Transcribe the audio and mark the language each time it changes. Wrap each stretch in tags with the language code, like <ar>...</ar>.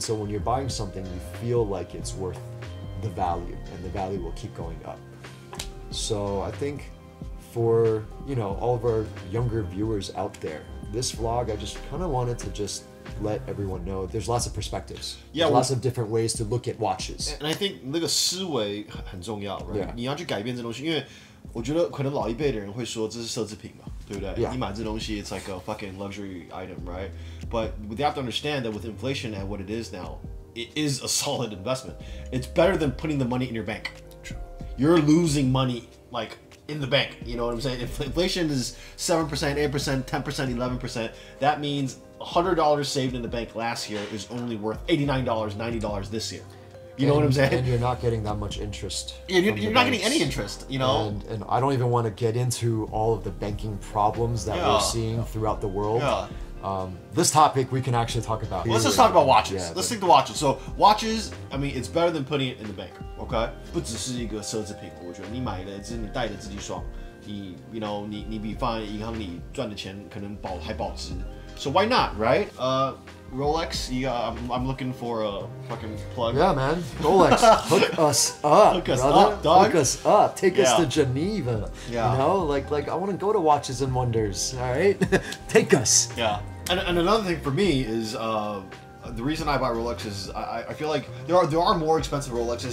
<en>So when you're buying something, you feel like it's worth the value, and the value will keep going up. So I think for, you know, all of our younger viewers out there, this vlog, I just kind of wanted to just let everyone know there's lots of perspectives. Yeah, there's lots of different ways to look at watches. And I think</en> <zh>那个思维很重要</zh> <en>right? Yeah.</en> <zh>你要去改变这东西，因为我觉得可能老一辈的人会说这是奢侈品嘛，对不对？</zh> <en>Yeah.</en> <zh>你买这东西</zh> <en>it's like a fucking luxury item, right? But they have to understand that with inflation and what it is now, it is a solid investment. It's better than putting the money in your bank. True. You're losing money like in the bank. You know what I'm saying? If inflation is 7%, 8%, 10%, 11%, that means $100 saved in the bank last year is only worth $89, $90 this year. You know what I'm saying? And you're not getting that much interest. Yeah, you're not getting any interest, you know? And I don't even want to get into all of the banking problems that we're seeing throughout the world. Yeah. This topic we can actually talk about. Let's just talk about watches. Yeah, Let's stick to watches. So watches, I mean, it's better than putting it in the bank. Okay?</en> <zh>不只是一个奢侈品，我觉得你买的只是你戴的自己爽，你比放在银行里赚的钱可能还保值。</zh> <en>So why not, right? Rolex, I'm looking for a fucking plug. Yeah, man. Rolex, hook us up, Hook us brother. up, dog. Hook us up. Take us Yeah. to Geneva. Yeah. You know, like I want to go to Watches and Wonders. All right, take us. Yeah. And another thing for me is the reason I buy Rolex is I feel like there are more expensive Rolexes.</en>